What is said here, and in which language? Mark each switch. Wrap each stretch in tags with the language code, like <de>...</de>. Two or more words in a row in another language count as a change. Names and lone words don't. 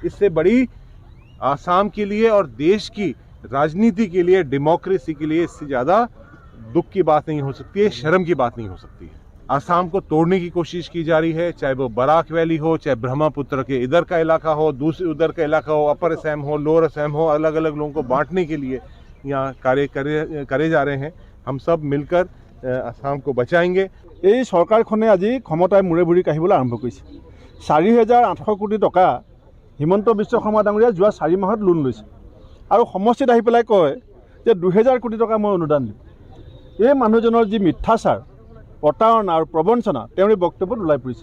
<hi>इससे बड़ी आसाम के लिए और देश की राजनीति के लिए, डेमोक्रेसी के लिए इससे ज़्यादा दुख की बात नहीं हो सकती है, शर्म की बात नहीं हो सकती है। आसाम को तोड़ने की कोशिश की जा रही है, चाहे वो बराक वैली हो, चाहे ब्रह्मपुत्र के इधर का इलाका हो, दूसरे उधर का इलाका हो, अपर असम हो, लोअर असम हो, अलग अलग लोगों को बांटने के लिए यहाँ कार्य करे जा रहे हैं। हम सब मिलकर आसाम को बचाएंगे।</hi> <as>এই চৰকাৰখনে আজি ক্ষমতাৰ মূৰে ভূৰি কাঢ়িবলৈ আৰম্ভ কৰিছে। 4800 কোটি টকা হিমন্ত বিশ্ব শৰ্মা ডাঙৰীয়া যোৱা 4 মাহত লোন লৈছে আৰু সমষ্টিত আহি পেলাই কয় যে 2000 কোটি টকা মই অনুদান দিম। এই মানুহজনৰ যি মিথ্যাচাৰ, প্ৰতাৰণা আৰু প্ৰবঞ্চনা তেওঁৰ বক্তব্যত ওলাই পৰিছে।</as>